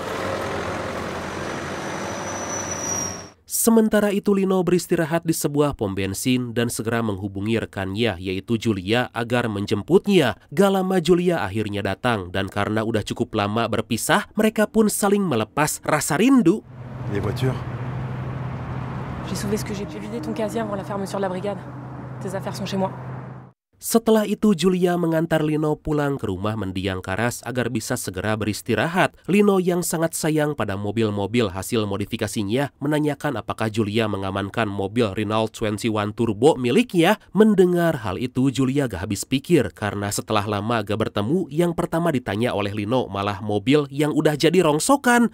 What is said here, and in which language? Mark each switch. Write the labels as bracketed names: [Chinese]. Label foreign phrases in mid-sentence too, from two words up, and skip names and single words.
[Indonesian] Sementara itu, Lino beristirahat di sebuah pom bensin dan segera menghubungi rekannya yaitu Julia agar menjemputnya. Gak lama Julia akhirnya datang dan karena udah cukup lama berpisah, mereka pun saling melepas rasa rindu. [French] Les voitures. J'ai sauvé ce que j'ai pu vider ton casier avant la fermeture de la brigade. Tes affaires sont chez moi. [Indonesian] Setelah itu, Julia mengantar Lino pulang ke rumah mendiang Karas agar bisa segera beristirahat. Lino yang sangat sayang pada mobil-mobil hasil modifikasinya menanyakan apakah Julia mengamankan mobil Renault 21 Turbo miliknya. Mendengar hal itu, Julia gak habis pikir karena setelah lama gak bertemu, yang pertama ditanya oleh Lino malah mobil yang udah jadi rongsokan.